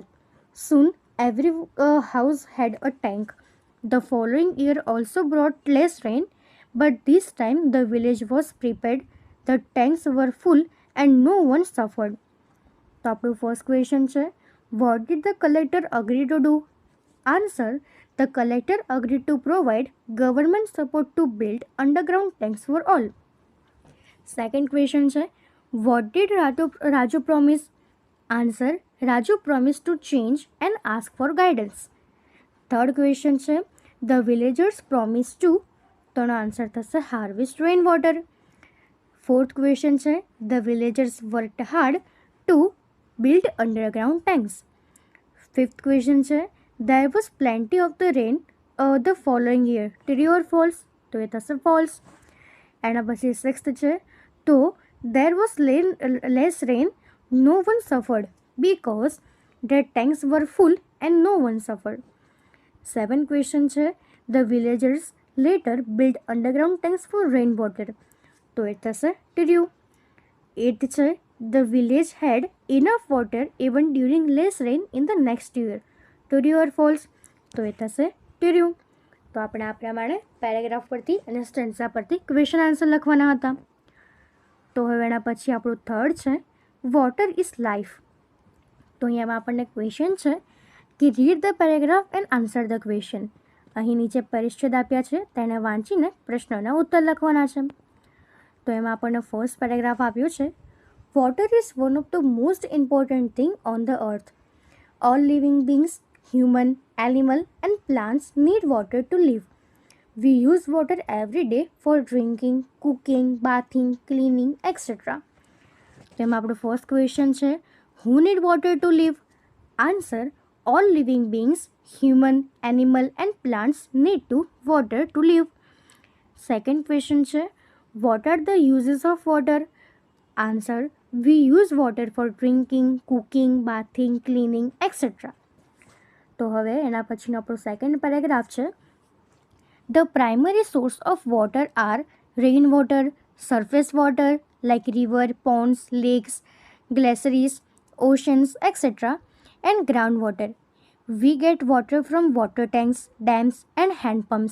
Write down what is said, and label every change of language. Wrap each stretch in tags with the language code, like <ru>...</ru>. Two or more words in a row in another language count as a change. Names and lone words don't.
<en>Soon, every house had a tank. The following year also brought less rain, but this time the village was prepared. The tanks were full and no one suffered.</en> <gu>તો આપણું</gu> <en>first question છે what did the collector agree to do? Answer the collector agree to provide government support to build underground tanks for all. second question છે what did Raju promise? Answer Raju promise to change and ask for guidance. third question છે the villagers promise to,</en> <gu>તો એનો આન્સર થશે</gu> <en>harvest rain water. fourth question છે the villagers worked hard to build underground tanks. fifth question છે there was plenty of the rain the following year. True or false?</en> <gu>તો એ થશે false. એના પછી સિક્સ્થ છે તો</gu> <en>there was less rain, no one suffered because their tanks were full and no one suffered. seventh question છે the villagers later built underground tanks for rainwater.</en> <gu>તો એ થશે true.</gu> <en>એઇથ છે the village had enough water even during less rain in the next year. True or false?</en> <gu>તો એ થશે true. તો આપણે આ પ્રમાણે પેરેગ્રાફ પરથી અને સ્ટેન્સા પરથી</gu> <en>question answer</en> <gu>લખવાના હતા. તો હવે એના પછી આપણું થર્ડ છે</gu> <en>water is life.</en> <gu>તો અહીંયામાં આપણને</gu> <en>ક્વેશ્ચન</en> <gu>છે કે</gu> <en>read the paragraph and answer the question.</en> <gu>અહીં નીચે પરિચ્છેદ આપ્યા છે તેને વાંચીને પ્રશ્નોના ઉત્તર લખવાના છે. તો એમાં આપણને</gu> <en>first paragraph</en> <gu>આપ્યું છે</gu> <en>water is one of the most important thing on the earth. All living beings, human, animal and plants need water to live. We use water every day for drinking, cooking, bathing, cleaning, etc.</en> <gu>તેમાં આપણો</gu> <en>first question છે who need water to live? Answer all living beings, human, animal and plants need to water to live. second question છે what are the uses of water? Answer we use water for drinking, cooking, bathing, cleaning, etc.</en> <gu>તો હવે એના પછીનો આપણો</gu> <en>second paragraph છે The primary source of water are rainwater, surface water like river, ponds, lakes, glaciers, oceans, etc. and groundwater. We get water from water tanks, dams and hand pumps.</en>